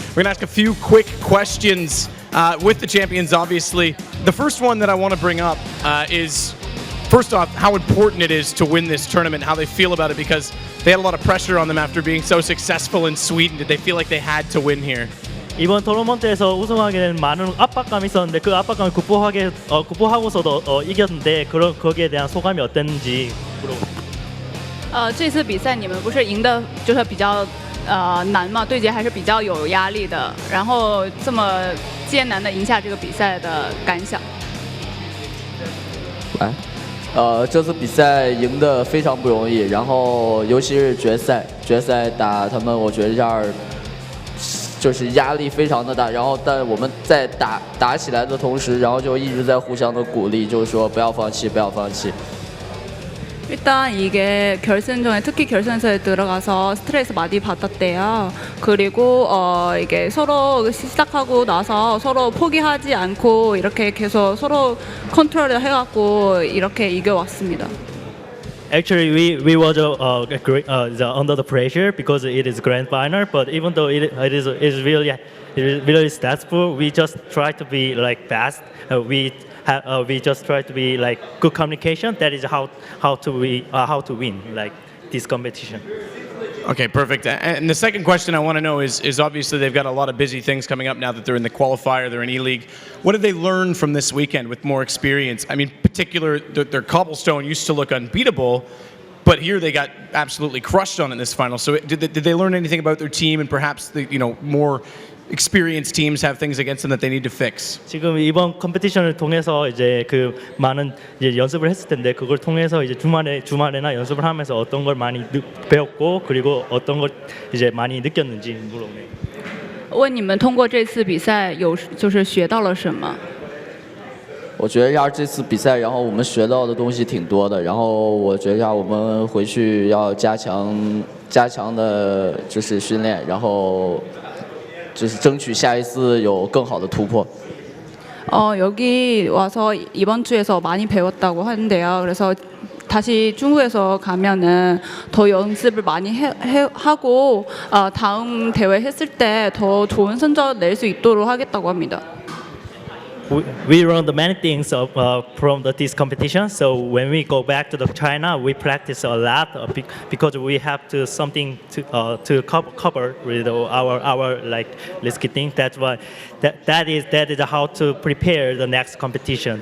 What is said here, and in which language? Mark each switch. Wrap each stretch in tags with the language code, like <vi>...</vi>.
<en>We're going to ask a few quick questions with the champions, obviously. The first one that I want to bring up is, first off, how important it is to win this tournament, how they feel about it, because they had a lot of pressure on them after being so successful in Sweden. Did they feel like they had to win here?</en> <ko>이번 토너먼트에서 우승하게 된 많은 압박감이 있었는데 그 압박감을 극복하고서도 이겼는데 거기에 대한 소감이 어땠는지 물어봅니다.</ko> <zh>这次比赛你们不是赢的就是比较难嘛，对决还是比较有压力的。然后这么艰难的赢下这个比赛的感想？这次比赛赢得非常不容易，然后尤其是决赛打他们，我觉得这样就是压力非常的大。然后，但我们在打起来的同时，然后就一直在互相的鼓励，就是说不要放弃，不要放弃。</zh> <ko>일단 이게 결승전에 특히 결승전에 들어가서 스트레스 많이 받았대요. 그리고 이게 서로 시작하고 나서 서로 포기하지 않고 이렇게 계속 서로 컨트롤을 해갖고 이렇게 이겨왔습니다.</ko> <en>Actually, we were under the pressure because it is grand final. But even though it is really stressful, we just try to be like fast. We just try to be like good communication. That is how to win like this competition. Okay, perfect. And the second question I want to know is obviously they've got a lot of busy things coming up now that they're in the qualifier, they're in E-League. What did they learn from this weekend with more experience? I mean, particular, their cobblestone used to look unbeatable, but here they got absolutely crushed on in this final. So did they learn anything about their team and perhaps the more experienced teams have things against them that they need to fix?</en> <ko>지금 이번 컴피티션을 통해서 이제 그 많은 이제 연습을 했을 텐데 그걸 통해서 이제 주말에나 연습을 하면서 어떤 걸 많이 배웠고 그리고 어떤 걸 이제 많이 느꼈는지 물어보네요.</ko> <zh>问你们通过这次比赛就是学到了什么？我觉得要这次比赛，然后我们学到的东西挺多的。然后我觉得要我们回去要加强的就是训练，然后。就是争取下一次有更好的突破。</zh> <ko>여기 와서 이번 주에서 많이 배웠다고 하는데요. 그래서 다시 중국에서 가면은 더 연습을 많이 하고 다음 대회 했을 때 더 좋은 성적 낼 수 있도록 하겠다고 합니다.</ko> <en>We learned many things from this competition. So when we go back to China, we practice a lot because we have to something to cover with our like risky thing. That's why that is how to prepare the next competition.</en>